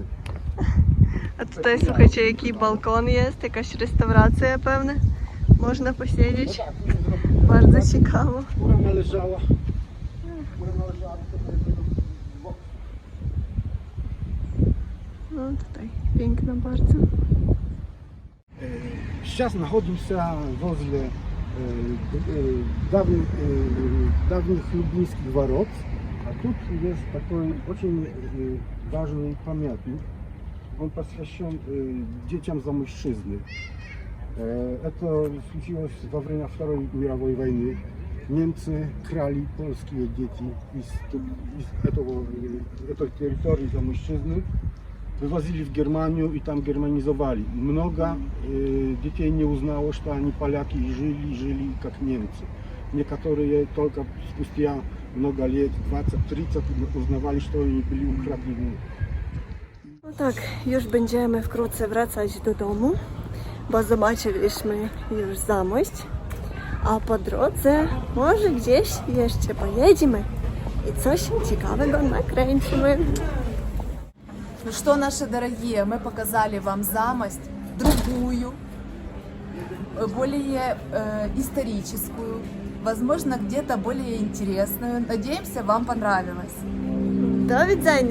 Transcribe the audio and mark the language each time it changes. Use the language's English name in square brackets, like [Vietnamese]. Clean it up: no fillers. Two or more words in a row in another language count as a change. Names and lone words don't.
[Polish] A tutaj słuchajcie, jaki balkon jest, jakaś restauracja pewnie. Można posiedzieć. Bardzo ciekawo. Która należała do No tutaj piękno bardzo. [Russian] Сейчас находимся возле давних Люблинских ворот, а тут есть такой очень важный памятник. Он посвящен детям замужчизны. Это случилось во время Второй мировой войны. Немцы крали польские дети из этой территории замужчизны, [Polish] wywozili w Germanię i tam germanizowali. [Russian] Много детей не узнало, что они поляки и жили как немцы. Некоторые только спустя много лет, 20-30, uznawali, что они [Polish] byli ukradeni. No tak, już będziemy wkrótce wracać do domu, bo zobaczyliśmy już Zamość, a po drodze może gdzieś jeszcze pojedziemy i coś ciekawego nakręcimy. [Russian] Ну что, наши дорогие, мы показали вам Замость, другую, более историческую, возможно, где-то более интересную. Надеемся, вам понравилось. [Polish] До widzenia,